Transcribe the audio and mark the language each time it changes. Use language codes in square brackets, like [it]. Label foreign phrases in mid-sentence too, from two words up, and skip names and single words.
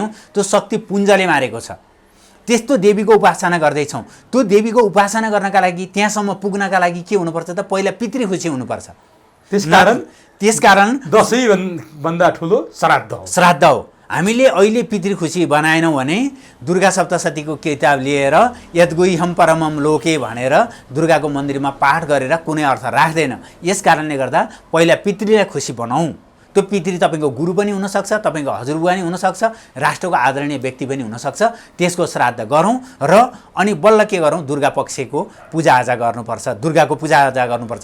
[ne] त्यो शक्ति पुञ्जले मारेको छ। त्यस्तो देवीको उपासना गर्दैछौँ। त्यो देवीको उपासना गर्नका लागि, त्यहाँसम्म पुग्नका लागि के हुनुपर्छ त? पहिला पितृ खुसी हुनुपर्छ। त्यसकारण दसैँभन्दा ठुलो श्राद्ध हो। श्राद्ध हो। हामीले अहिले पितृ खुसी बनाएनौँ भने दुर्गा सप्तशतीको किताब लिएर [sa] यद्गुह्यं परमं लोके [ne] भनेर दुर्गाको मन्दिरमा पाठ गरेर कुनै अर्थ राख्दैन। यस कारणले गर्दा पहिला पितृलाई खुसी बनाऊ। त्यो पितृ तपाईँको गुरु पनि हुनसक्छ, तपाईँको हजुरबुवा पनि हुनसक्छ, राष्ट्रको आदरणीय व्यक्ति पनि हुनसक्छ। त्यसको श्राद्ध गरौँ र अनि बल्ल के गरौँ? दुर्गा पक्षको पूजाआजा गर्नुपर्छ, दुर्गाको पूजाआजा गर्नुपर्छ।